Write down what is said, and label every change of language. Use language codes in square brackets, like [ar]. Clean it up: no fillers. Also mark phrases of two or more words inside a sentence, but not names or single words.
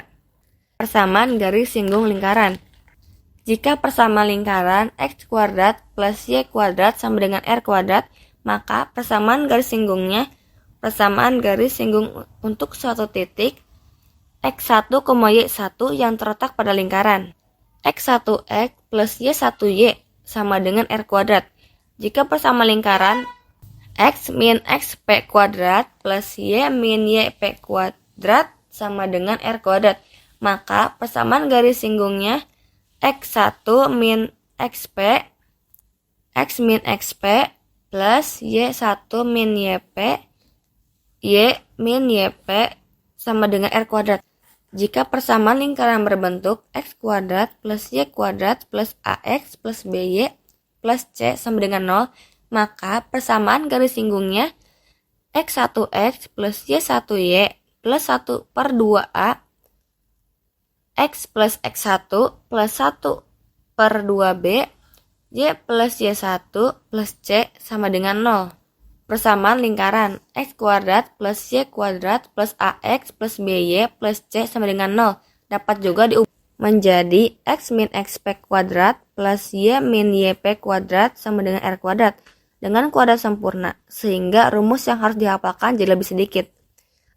[id] Persamaan garis singgung lingkaran. Jika persamaan lingkaran X kuadrat plus Y kuadrat sama dengan R kuadrat, maka persamaan garis singgungnya persamaan garis singgung untuk suatu titik X1, Y1 yang terletak pada lingkaran. X1X plus Y1Y sama dengan R kuadrat. Jika persamaan lingkaran X min XP kuadrat plus Y min YP kuadrat sama dengan R kuadrat, maka persamaan garis singgungnya X1 min XP, X min XP plus Y1 min YP, Y min YP sama dengan R kuadrat. Jika persamaan lingkaran berbentuk X kuadrat plus Y kuadrat plus AX plus BY plus C sama dengan 0, maka persamaan garis singgungnya X1X plus Y1Y plus 1/2A X plus X1 plus 1/2B Y plus Y1 plus C sama dengan 0. Persamaan lingkaran X kuadrat plus Y kuadrat plus AX plus BY plus C sama dengan 0 dapat juga diubah menjadi X min XP kuadrat plus Y min YP kuadrat sama dengan R kuadrat dengan kuadrat sempurna, sehingga rumus yang harus dihafalkan jadi lebih sedikit.